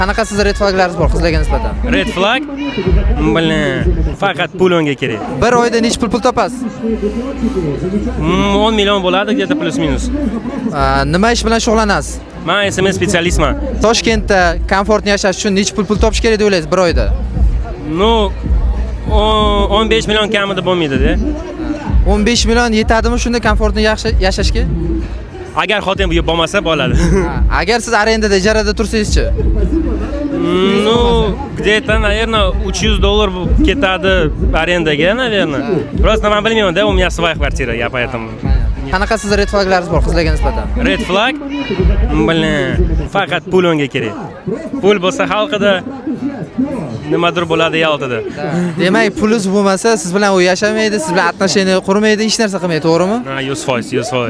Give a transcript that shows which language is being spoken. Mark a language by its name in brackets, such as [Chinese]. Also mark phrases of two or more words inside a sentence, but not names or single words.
[Uzbek] Qanaqa siz [English] red flaglaringiz [Uzbek] bor qizlarga nisbatan? [English] Red flag? [Uzbek] Faqat pul unga kerak. Bir oyda necha pul topasiz? 10 million bo'ladi, [Russian] где-то plus minus. [Uzbek] Nima ish bilan shug'ullanasiz? Men SMS specialistman. Toshkentda komfortni yashash uchun necha pul topish kerak deb o'ylaysiz bir oyda? No, 15 million kamida bo'lmaydi-da. 15 million yetadimi shunda komfortni yaxshi yashashga? Agar xotin bu bo'lmasa bo'ladi. Agar siz arendada, ijarada tursangiz-chi? [Russian] Ну, где-то, наверное, $300 [Uzbek] ketadi arendaga, [Russian] наверное. [Uzbek] Просто men bilmayman-da, [Russian] у меня своя квартира, я поэтому. [Uzbek] Qanaqa siz [English] red flaglaringiz [Uzbek] bor qizlarga nisbatan? [English] Red flag? [Uzbek] Faqat pul unga kerak. Pul bo'lsa xalqida nimadir bo'ladi yaltida. Demak, pulingiz bo'lmasa, siz bilan u yashamaydi, siz bilan отношения qurmaydi, hech narsa qilmaydi, to'g'rimi? Ha, 100%.